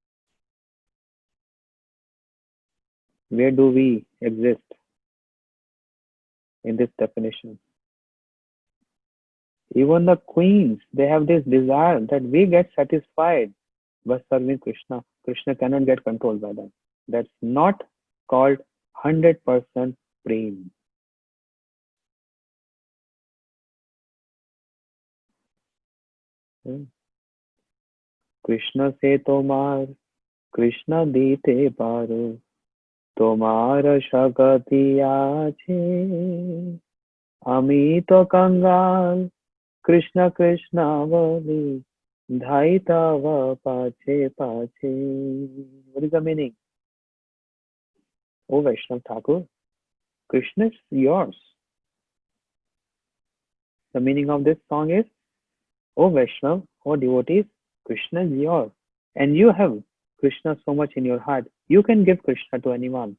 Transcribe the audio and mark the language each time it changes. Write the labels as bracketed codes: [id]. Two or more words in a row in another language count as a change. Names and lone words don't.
[en] Where do we exist in this definition? Even the queens, they have this desire that we get satisfied by serving Krishna. Krishna cannot get controlled by that. That's not called 100% prem. [bn] কৃষ্ণ সে তোমার কৃষ্ণ দিতে পারো তোমার শকতি আছে আমি তো কাঙাল কৃষ্ণ কৃষ্ণ বলি ধাই তব পাছে পাছে [en] What is the meaning? Oh Vaishnav Thakur, Krishna is yours. The meaning of this song is, oh Vaishnav, oh devotees, Krishna is yours. And you have Krishna so much in your heart. You can give Krishna to anyone.